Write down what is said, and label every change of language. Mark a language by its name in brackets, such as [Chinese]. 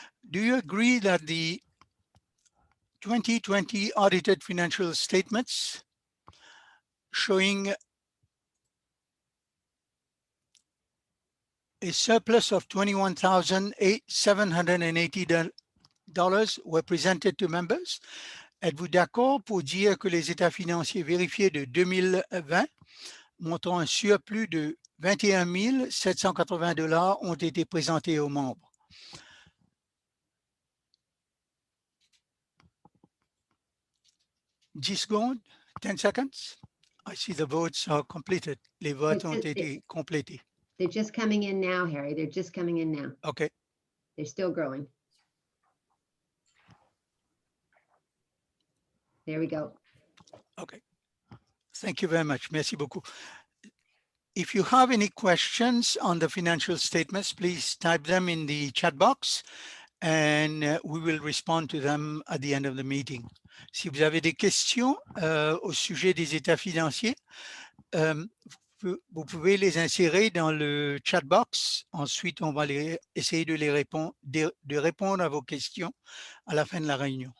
[English] Do you agree that the 2020 audited financial statements showing a surplus of $21,780 were presented to members? [French] Êtes-vous d'accord pour dire que les états financiers vérifiés de 2020 montrant un surplus de $21 780 ont été présentés aux membres? $10 secondes, [English] 10 seconds. I see the votes are completed. [French] Les votes ont été complétés. [English] They're just coming in now, Harry. They're just coming in now. Okay. They're still growing. There we go. Okay. Thank you very much. [French] Merci beaucoup. [English] If you have any questions on the financial statements, please type them in the chat box and we will respond to them at the end of the meeting. [French] Si vous avez des questions au sujet des états financiers, vous pouvez les insérer dans le chat box. Ensuite, on va essayer de répondre à vos questions à la fin de la réunion.